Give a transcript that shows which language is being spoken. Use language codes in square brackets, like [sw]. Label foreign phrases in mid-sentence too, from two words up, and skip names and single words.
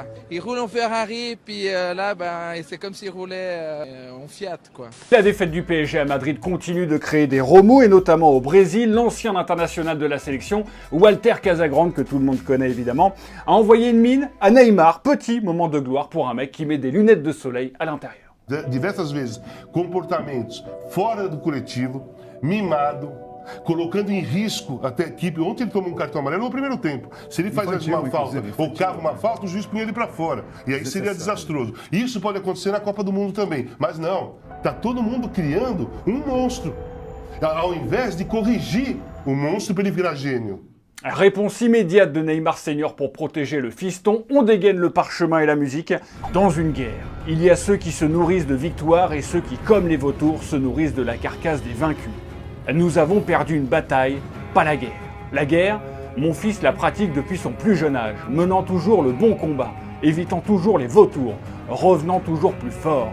[fr] Il roule en Ferrari, puis là, c'est comme s'il roulait en Fiat, quoi. La défaite du PSG à Madrid continue de créer des remous, et notamment au Brésil. L'ancien international de la sélection, Walter Casagrande, que tout le monde connaît évidemment, a envoyé une mine à Neymar. Petit moment de gloire pour un mec qui met des lunettes de soleil à l'intérieur. [pt] Diversas vezes, comportamentos fora do coletivo, mimado, colocando em risco até a equipe. Ontem ele tomou cartão amarelo no primeiro tempo. Se ele faz uma falta ou cava uma falta, o juiz punha ele para fora. E aí seria desastroso. Isso pode acontecer na Copa do Mundo também. Mas não, tá todo mundo criando um monstro. Ao invés de corrigir o monstro para ele virar gênio. [fr] Réponse immédiate de Neymar Senior pour protéger le fiston, on dégaine le parchemin et la musique. Dans une guerre, il y a ceux qui se nourrissent de victoires et ceux qui, comme les vautours, se nourrissent de la carcasse des vaincus. Nous avons perdu une bataille, pas la guerre. La guerre, mon fils la pratique depuis son plus jeune âge, menant toujours le bon combat, évitant toujours les vautours, revenant toujours plus fort.